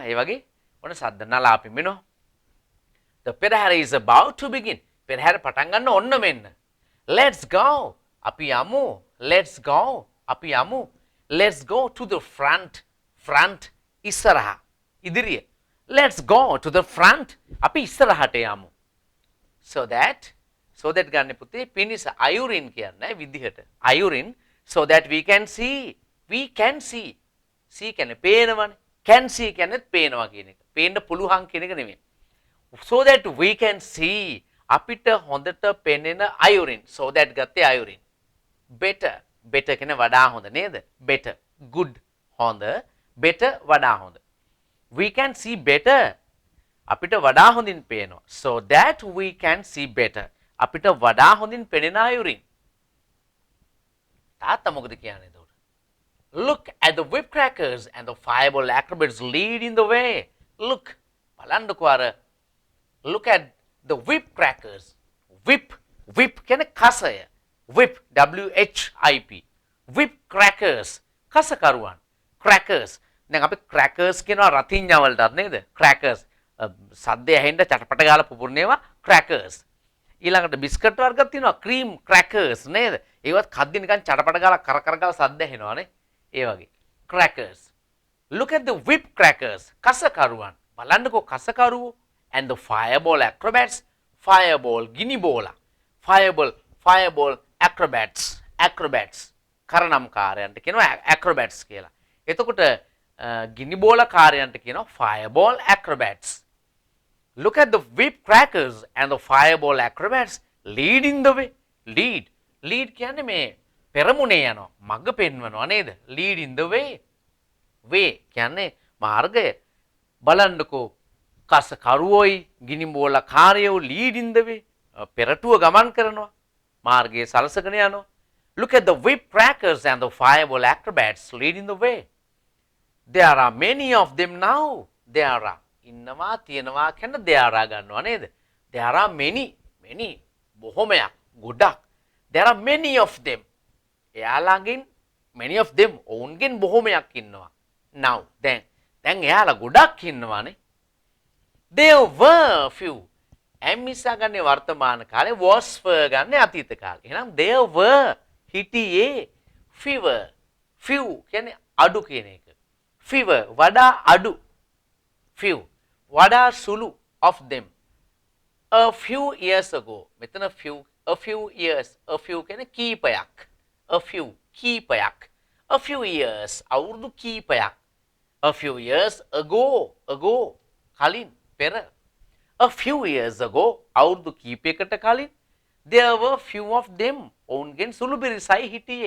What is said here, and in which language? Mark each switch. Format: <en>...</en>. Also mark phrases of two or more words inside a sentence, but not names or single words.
<si>ඒ වගේ ඔන්න සද්ද නලා අපි මෙනවා.</si> <en>The Perahara is about to begin.</en> <si>Perahara පටන් ගන්න ඔන්න මෙන්න.</si> <en>Let's go.</en> <si>අපි යමු.</si> <en>Let's go.</en> <si>අපි යමු.</si> <en>Let's go to the front.</en> <si>Front ඉස්සරහ. ඉදිරිය.</si> <en>Let's go to the front.</en> <si>අපි ඉස්සරහට යමු.</si> <en>So that</en> <si>ගන්න පුතේ පිනිස අයුරින් කියන්නේ විදිහට.</si> <en>අයුරින් so that we can see. We can see.</en> <si>see කියන්නේ පේනවනේ.</si> <en>Can see</en> <si>කියන්නේත් පේනවා කියන එක. පේන්න පුළුවන් කියන එක නෙමෙයි.</si> <en>So that we can see</en> <si>අපිට හොඳට පෙනෙන අයුරින්.</si> <en>so that</en> <si>ගත්තේ අයුරින්. better කියන්නේ වඩා හොඳ නේද?</si> <en>better good</en> <si>හොඳ better වඩා හොඳ.</si> <en>we can see better</en> <si>අපිට වඩා හොඳින් පේනවා.</si> <en>so that we can see better</en> <si>අපිට වඩා හොඳින් පෙනෙන අයුරින්. තාත්තා මොකද කියන්නේ එතකොට?</si> <en>look at the whip crackers and the fireball acrobats leading the way. look</en> <si>බලන්නකෝ අර</si> <en>look at the whip crackers.</en> <si>whip කියන්නේ කසය.</si> <en>whip WHIP. whip crackers</en> <si>කසකරුවන්. crackers දැන් අපි crackers කියනවා රතිඤ්ඤා වලටත් නේද? crackers සද්දය ඇහෙන්න චටපට ගාලා පුපුරනේවා crackers. ඊළඟට බිස්කට් වර්ගයක් තියෙනවා</si> <en>cream crackers</en> <si>නේද? ඒවත් කද්දි නිකන් චටපට ගාලා කර කර ගාලා සද්ද ඇහෙනවානේ. ඒ වගේ</si> <en>crackers. look at the whip crackers කසකරුවන්.</en> <si>බලන්නකෝ කසකරුවෝ</si> <en>and the fireball acrobats.</en> <si>fireball ගිනි බෝලා.</si> <en>fireball acrobats</en> <si>කරනම්කාරයන්ට කියනවා acrobats කියලා. එතකොට ගිනි බෝලා කාරයන්ට කියනවා</si> <en>fireball acrobats. look at the whip crackers and the fireball acrobats leading the way.</en> <si>lead කියන්නේ මේ පෙරමුණේ යනවා මඟ පෙන්වනවා නේද?</si> <en>lead in the way</en> <si>කියන්නේ මාර්ගය. බලන්නකෝ කසකරුවෝයි ගිනි බෝලා කාරයෝ</si> <en>lead in the way</en> <si>පෙරටුව ගමන් කරනවා මාර්ගයේ සලසගෙන යනවා.</si> <en>look at the whip crackers and the fireball acrobats leading the way. there are many of them now. there are</en> <si>ඉන්නවා තියෙනවා කියන</si> <en>there are</en> <si>ගන්නවා නේද?</si> <en>there are many</en> <si>බොහොමයක් ගොඩක්.</si> <en>there are many of them එයාලගෙන් many of them</en> <si>ඔවුන්ගෙන් බොහොමයක් ඉන්නවා. now දැන් එයාලා ගොඩක් ඉන්නවානේ.</si> <en>there were few am</en> <si>නිසා ගන්නේ වර්තමාන කාලේ,</si> <en>was were</en> <si>ගන්නේ අතීත කාලේ. එහෙනම්</si> <en>there were</en> <si>හිටියේ fewer. few කියන්නේ අඩු කියන එක. fewer වඩා අඩු. few වඩා සුළු</si> <en>of them. a few years ago. මෙතන a few years. a few</en> <si>කියන්නේ කීපයක්.</si> <en>a few කීපයක්. a few years</en> <si>අවුරුදු කීපයක්.</si> <en>a few years ago</en> <si>කලින් පෙර.</si> <en>a few years ago</en> <si>අවුරුදු කීපයකට කලින්</si> <en>there were few of them</en> <si>ඔවුන්ගෙන් සුළු පිරිසයි හිටියේ.</si>